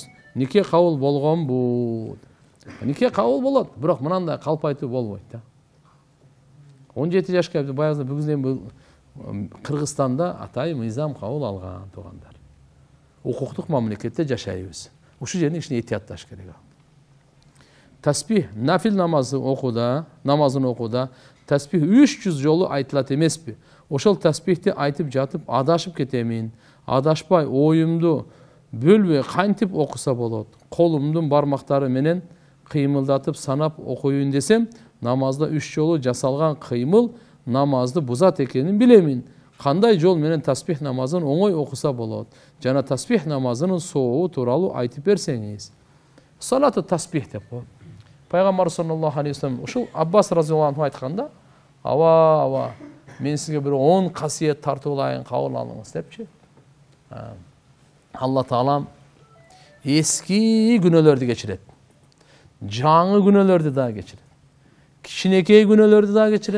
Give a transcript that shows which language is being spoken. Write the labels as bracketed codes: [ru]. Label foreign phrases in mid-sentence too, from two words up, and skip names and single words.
[ky] Нике кабыл болгонбу. Нике кабыл болот, бирок мынандай калп айтуу болбойт да. 17 жашка баягы бүгүндөн Кыргызстанда атай мыйзам кабыл алган туугандар. Укуктук мамлекетте жашайбыз. Ушул жерде кичине этиятташ керек. Tasbih, nafil namazın okuda, tasbih 300 жолу айтылат эмеспи? Ошол tasbihti айтып жатып, адашып кетемин. Адашпай, оюмду бөлбөй кантип окуса болот? Колумдун бармактары менен кыймылдатып санап окуйун десем, намазда 3 жолу жасалган кыймыл намазды бузат экенин билемин. Кандай жол менен tasbih намазын оңой окуса болот? Жана tasbih намазынын сообу тууралуу айтып берсеңиз. Салаты tasbih деп коет. Пайгамбар [ar] صلى الله عليه وسلم [ky] ушул Аббас [ar] رضي الله عنه [ky] айтканда, ава, мен сизге бир 10 касиет тартуулайын, кабыл алыңыз депчи. Алла Таалам эски күнөөлөрдү кечирет. Жаңы күнөөлөрдү да кечирет. Кичинекей күнөөлөрдү да кечирет.